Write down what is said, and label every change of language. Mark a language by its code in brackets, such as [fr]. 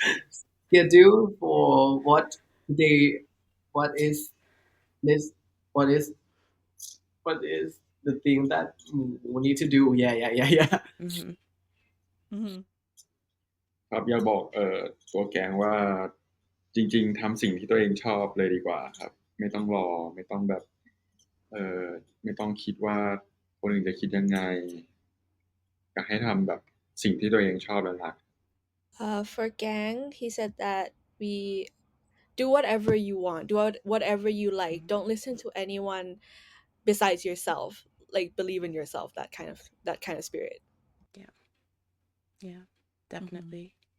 [en] schedule for they what is this what is what is the thing that we need to do yeah Hmm. Mm-hmm. [th] ครับอยากบอกตัวแกงว่าจริงๆทำสิ่งที่ตัวเองชอบเลยดีกว่าครับไม่ต้องรอไม่ต้องแบบเอ่อไม่ต้องคิดว่าคนอื่นจะคิดยังไงอยากให้ทำแบบสิ่งที่ตัวเองชอบและรัก [en] For gang, he said that we do whatever you want, whatever you like. Don't listen to anyone besides yourself. Like believe in yourself. That kind of spirit. Yeah, yeah, Mm-hmm. definitely.